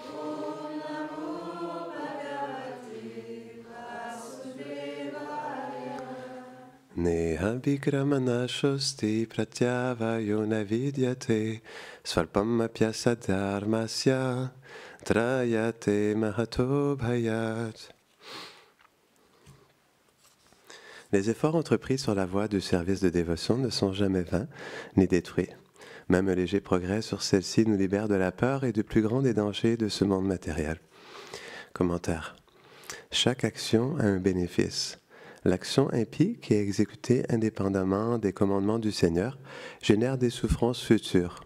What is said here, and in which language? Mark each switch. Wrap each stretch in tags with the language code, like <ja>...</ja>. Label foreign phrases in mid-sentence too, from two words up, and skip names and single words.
<sa>नेह भिक्रमना शोऽस्ति प्रत्यवायो नविद्यते स्वल्पम् अप्यस्य धर्मस्य त्रायते महतो भयात्.</sa> <fr>Les efforts entrepris sur la voie du service de dévotion ne sont jamais vains ni détruits. Même un léger progrès sur celle-ci nous libère de la peur et du plus grand des dangers de ce monde matériel. Commentaire. Chaque action a un bénéfice. L'action impie, qui est exécutée indépendamment des commandements du Seigneur, génère des souffrances futures.</fr>